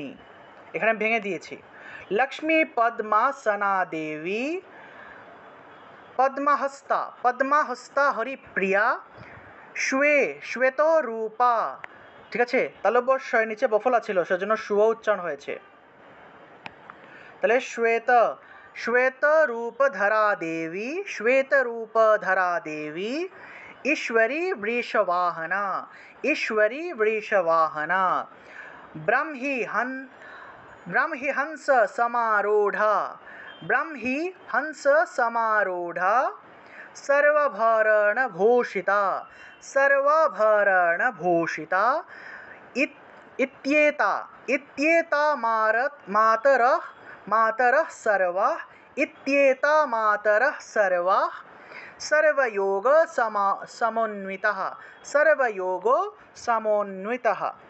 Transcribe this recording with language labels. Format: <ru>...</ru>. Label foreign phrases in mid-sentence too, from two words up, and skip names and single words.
<bn>এখানে আমি ভেঙে দিয়েছি,</bn> <sa>লক্ষ্মী পদ্মাসনা দেবী, পদ্মহস্তা, পদ্মহস্তা হরিপ্রিয়া, শ্বেত রূপা,</sa> <bn>ঠিক আছে, তালব্য নিচে বফলা ছিল, সেজন্য শুভ উচ্চারণ হয়েছে।</bn> <sa>তাহলে श्वेतरूपधरा देवी, श्वेतरूपधरा देवी, ईश्वरी वृषवाहना, ईश्वरी वृषवाहना, ब्रह्मी हंस समारूढ़ा, ब्रह्मी हंस समारूढ़ा, सर्वभरण भूषिता, सर्वभरण भूषिता, इत्येता, इत्येता मातरः, मातरः सर्वाः, इत्येता मातरः सर्वाः, सर्वयोग समन्वितः, सर्वयोग समन्वितः,</sa>